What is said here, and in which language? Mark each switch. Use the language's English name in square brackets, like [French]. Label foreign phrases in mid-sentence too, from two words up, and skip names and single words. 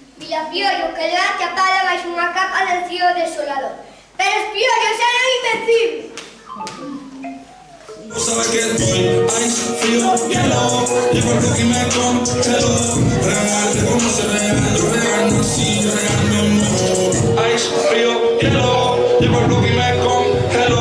[Galician] E a Piollo quedou achapada baixo unha capa de frío desolador. Pero os piollos eran invencibles. [Spanish] Sabes que estoy ice, frío, hielo. Llevo el bloque y me congelo. Real, te conoce real. Yo real nací, real me muero. Ice, frío, hielo. Llevo el bloque y me congelo.